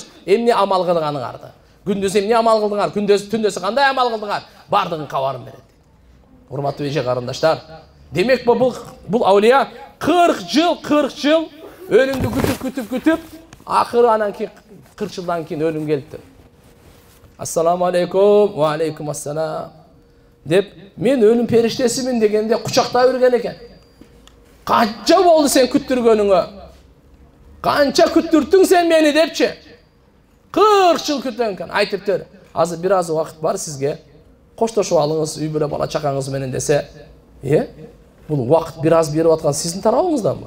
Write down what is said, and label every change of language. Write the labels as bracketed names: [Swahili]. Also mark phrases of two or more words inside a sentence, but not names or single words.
[Kyrgyz] Эмне амал кылганыңарды? Күндүз эмне амал кылдыңар? Түндөсү кандай амал кылдыңар? Бардыгын кабарын берет. Урматтуу эже карындаштар, демек бул аулия 40 жыл өлүмдү күтүп, акыры анан кийин 40 жылдан кийин өлүм келипти. [Arabic] السلام عليكم، وعليكم السلام [Kyrgyz] деп, мен өлүм периштесимин дегенде кучактай берген экен. Канча болду сен күттүргөнүңө? Канча күттүрттүң сен мени депчи? 40 жыл күттүм экен. Айтыптыр, азыр бир аз убакыт бар сизге. Коштошуп алыңыз, үй бүлө бала чакаңыз менен десе, бул убакыт бир аз берип аткан сиздин тарабыңызданбы?